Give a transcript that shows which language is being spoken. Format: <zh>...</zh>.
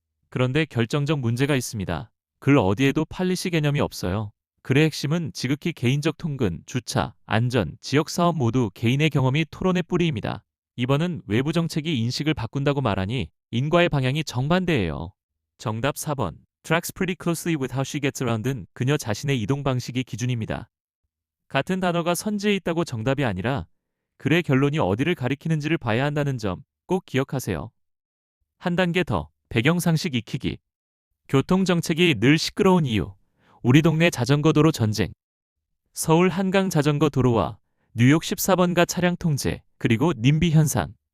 <ko>그런데 결정적 문제가 있습니다. 글 어디에도 팔리시 개념이 없어요. 글의 핵심은 지극히 개인적 통근, 주차, 안전, 지역사업 모두 개인의 경험이 토론의 뿌리입니다. 2번은 외부 정책이 인식을 바꾼다고 말하니 인과의 방향이 정반대예요. 정답 4번.</ko> <en>Tracks pretty closely with how she gets around은</en> <ko>그녀 자신의 이동 방식이 기준입니다. 같은 단어가 선지에 있다고 정답이 아니라 글의 결론이 어디를 가리키는지를 봐야 한다는 점 꼭 기억하세요. 한 단계 더, 배경상식 익히기. 교통정책이 늘 시끄러운 이유. 우리 동네 자전거 도로 전쟁. 서울 한강 자전거 도로와 뉴욕 14번가 차량 통제, 그리고 님비 현상.</ko>